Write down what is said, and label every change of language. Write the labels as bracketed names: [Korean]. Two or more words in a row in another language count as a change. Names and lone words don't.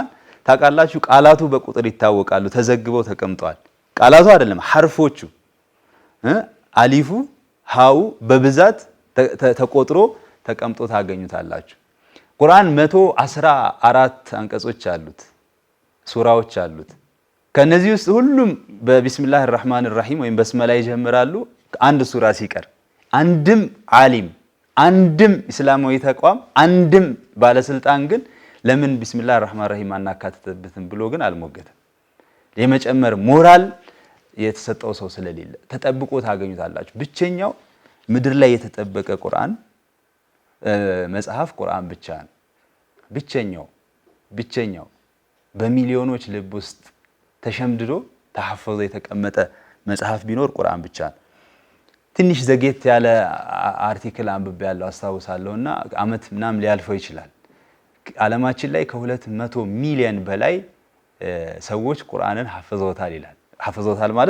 [Amharic] ታውቃላችሁ፣ ቃላቱ በቁጥር ይታወቃሉ፣ ተዘግበው ተቀምጠዋል። ቃላቱ አይደለም ሐርፎቹ፣ አሊፉ ሃው በብዛት ተቆጥሮ ተቀምጦ ታገኙታላችሁ። ቁርአን 114 አንቀጾች አሉት፣ ሱራዎች አሉት። ከነዚህ ውስጥ ሁሉም በቢስሚላህ [Arabic] الرحمن الرحيم [Amharic] ወይም በስመላ ይጀምራሉ። አንድ ሱራ ሲቀር አንድም ዓሊም አንድም እስላማዊ ተቋም አንድም ባለስልጣን ግን ለምን ቢስሚላህ [Arabic] الرحمن الرحيم [Amharic] አናካተተበትም ብሎ ግን አልሞገተም። የመጨመር ሞራል የተሰጠው ሰው ስለሌለ ተጠብቆ ታገኙታላችሁ። ብቸኛው ምድር ላይ የተጠበቀ ቁርአን መጽሐፍ ቁርአን ብቻ ነው። ብቸኛው በሚሊዮኖች ልብ ውስጥ ተሸምድዶ ተሐፈዘ የተቀመጠ መጽሐፍ ቢኖር ቁርአን ብቻ ነው። ትንሽ ዘጌት ያለ አርቲክል አንብቤ ያለው አስታውሳለሁና አመት ምናምን ሊያልፈው ይችላል። ዓለማችን ላይ ከ200 ሚሊዮን በላይ ሰዎች ቁርአንን ሐፍዘውታል ይላል። ሐፍዘውታል ማለት